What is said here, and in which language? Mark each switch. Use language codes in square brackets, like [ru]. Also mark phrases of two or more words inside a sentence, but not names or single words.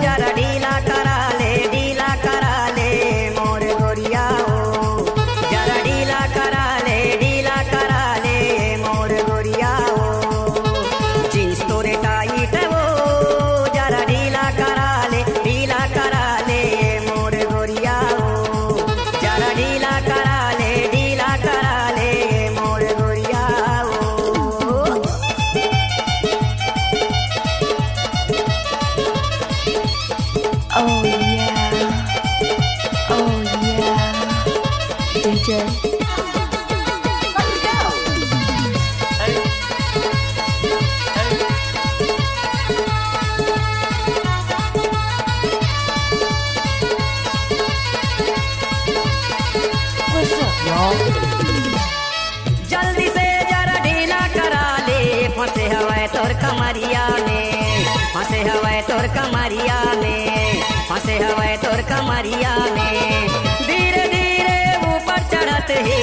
[hne] जरा ढीला करा ले मोर गोरिया ओ जरा ढीला करा ले मोर गोरिया ओ जींस तोरे टाइट वो जरा ढीला करा ले मोर गोरिया ओ जरा ढीला करा ले मोर गोरिया ओ [en] Oh yeah, oh yeah. DJ What's up, y'all? [hne] जल्दी से जरा ढीला करा ले फंसे हवाए तोर कमरिया में फंसे हवाए तोर कमरिया में फंसे हवाए तोर कमरिया में धीरे धीरे ऊपर चढ़त ही